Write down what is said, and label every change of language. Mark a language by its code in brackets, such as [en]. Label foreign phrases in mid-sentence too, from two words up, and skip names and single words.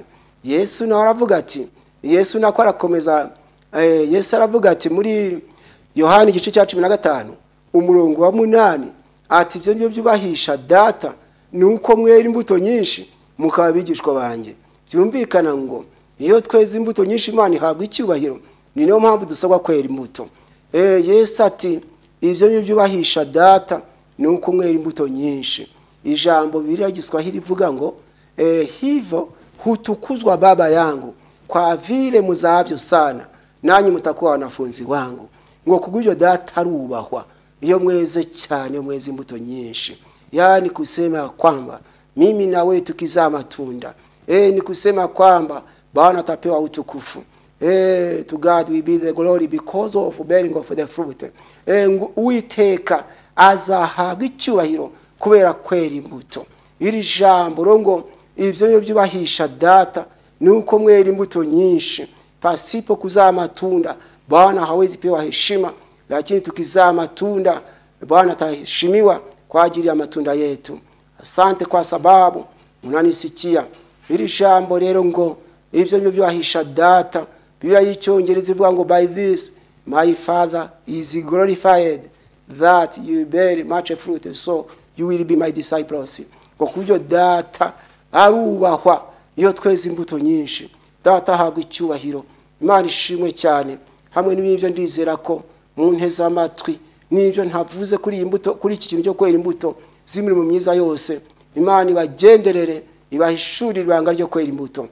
[rw] Yesu nawe aravuga ati, Yesu nako arakomeza, Yesu aravuga ati muri Yohana igice cya 15 umurongo wa 8, ati ibyo nibyo byubahisha data, nuko mwera imbuto nyinshi mukaba bigishwa banjye. Byumvikana ngo iyo tweze imbuto nyinshi Imana ihabwa icyubahiro. Ni niyo mpamvu dusabwa kwera imbuto. Yesu ati ibyo nibyo byubahisha data, nuko mwera imbuto nyinshi. Ijambo Biblia Giswahili rivuga ngo [sw] hivyo hutukuzwa Baba yangu kwa vile muzavyo sana, nanyi mtakuwa wanafunzi wangu. [rw] Ngo kubw'ibyo data arubahwa iyo mweze cyane, mweze imbuto nyinshi. [sw] Yani kusema kwamba mimi na wewe tukizaa matunda, ni kusema kwamba Bwana atapewa utukufu. [en] To God will be the glory because of bearing of the fruit. [rw] Uwiteka azahabwa icyubahiro kubera kwera imbuto. Iri jambo rongo ibyo byubahisha data, nuko mwera imbuto nyinshi. [sw] Pasipo kuzaa matunda Bwana hawezi pewa heshima, lakini tukizaa matunda Bwana ataheshimiwa kwa ajili ya matunda yetu. Asante kwa sababu munanisikia. [rw] Iri jambo rero ngo ibyo byubahisha data, Biblia y'Icyongereza ivuga ngo [en] by this my Father is glorified that you bear much fruit, so you will be my disciples. [rw] Ngo kubyo data arubahwa iyo tweze imbuto nyinshi, data ahabwa icyubahiro. Imana ishimwe cyane. Hamwe n'ibyo ndizera ko mu nteze amatwi n'ibyo ntavuze kuri iyi mbuto, kuri iki kintu cyo kwera imbuto z'imirimo myiza yose, Imana ibagenderere ibahishurira ibanga ryo kwera imbuto.